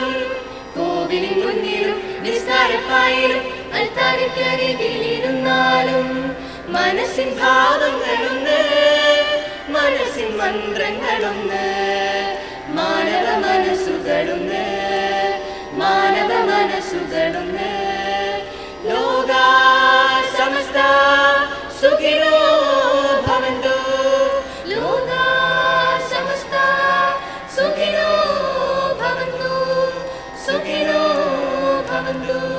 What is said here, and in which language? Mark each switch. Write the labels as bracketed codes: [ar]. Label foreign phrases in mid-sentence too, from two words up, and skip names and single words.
[ml] കോവിലിൻ മുന്നിലും നിസ്കാരപ്പായിലും അൽത്താരക്കരികിലിരുന്നാലും, മനസ്സിൻ ഭാവങ്ങളൊന്ന്, മനസ്സിൻ മന്ത്രങ്ങളൊന്ന്, മാനവ മനസ്സുകളൊന്ന്, മാനവ മനസ്സുകളൊന്ന്. [sa] ലോകാ സമസ്ത സുഖിനോ ഭവന്തു, ലോകാ സമസ്ത സുഖിനോ ഭവന്തു, സുഖിനോ ഭവന്തു.